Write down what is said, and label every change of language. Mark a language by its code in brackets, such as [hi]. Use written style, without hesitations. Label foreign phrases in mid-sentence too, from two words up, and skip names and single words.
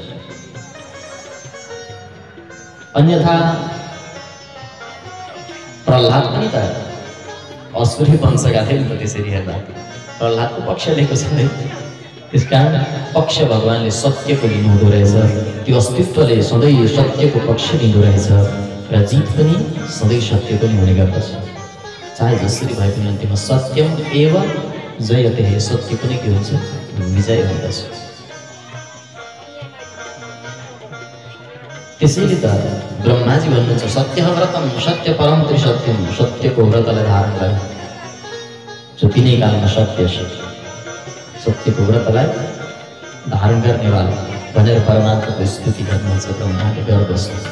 [ne] अन्यथा प्रह्लाद पनि त असुरी वंशका थिए नि त। त्यसरी हेर्दा प्रहलादको पक्ष लिएको छ है। त्यसकारण पक्ष भगवानले सत्यको लिनुहुँदो रहेछ, त्यो अस्तित्वले सधैँ सत्यको पक्ष लिँदो रहेछ र जित पनि सधैँ सत्यको नै हुने गर्दछ। चाहे जसरी भए पनि अन्त्यमा [sa] सत्यम एव जयते, [ne] सत्यको नै के हुन्छ, विजय हुँदछ। त्यसैले त ब्रह्माजी भन्नुहुन्छ [sa] सत्य व्रतम सत्य परम त्रिसत्यम, [ne] सत्यको व्रतलाई धारण गरे जो तिनै कालमा सत्य छ, सत्यको व्रतलाई धारण गर्नेवाला भनेर परमात्माको स्तुति गर्नुहुन्छ ब्रह्माले गर्दछ।